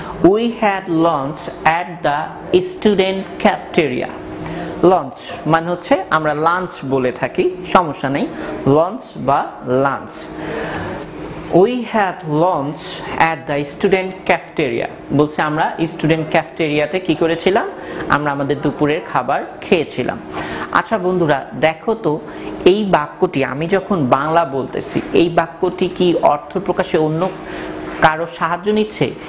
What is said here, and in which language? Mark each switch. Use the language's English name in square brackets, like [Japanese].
[English] We had lunch at the student cafeteria. [Bangla] Launch মানে হচ্ছে আমরা লাঞ্চ বলে থাকি, সমস্যা নেই, লঞ্চ বা lunch. [English] We had lunch at the student cafeteria. [Bangla] বলছে আমরা স্টুডেন্ট ক্যাফেটেরিয়াতে কি করেছিলাম? আমরা আমাদের দুপুরের খাবার খেয়েছিলাম। আচ্ছা বন্ধুরা, দেখো তো এই বাক্যটি আমি যখন বাংলা বলতেছি, এই বাক্যটি কি অর্থ প্রকাশে অন্য কারো সাহায্য নিচ্ছে?